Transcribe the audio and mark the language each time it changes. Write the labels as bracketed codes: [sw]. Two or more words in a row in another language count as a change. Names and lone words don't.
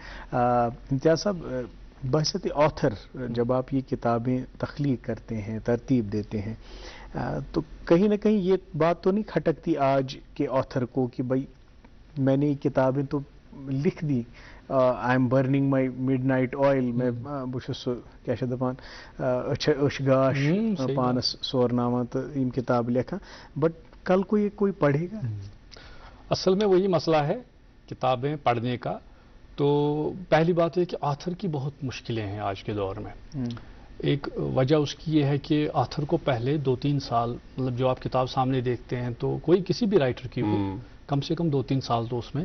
[ur] امتیاز صاحب، بحثیت آتھر جب آپ یہ کتابیں تخلیق کرتے ہیں، ترتیب دیتے ہیں، تو کہیں نہ کہیں یہ بات تو نہیں کھٹکتی آج کے آتھر کو کہ بھائی میں نے یہ کتابیں تو لکھ دی، [en] I am burning my midnight oil, [ur] میں بس کیا [ks] دپان اچھ گاش پانس سورناوان تو یم کتاب لکھان، [ur] بٹ کل کو یہ کوئی پڑھے گا؟ اصل میں وہی مسئلہ ہے کتابیں پڑھنے کا. تو پہلی بات ہے کہ آتھر کی بہت مشکلیں ہیں آج کے دور میں. ایک وجہ اس کی یہ ہے کہ آتھر کو پہلے 2-3 سال، مطلب جو آپ کتاب سامنے دیکھتے ہیں تو کوئی کسی بھی رائٹر کی ہو، کم سے کم 2-3 سال تو اس میں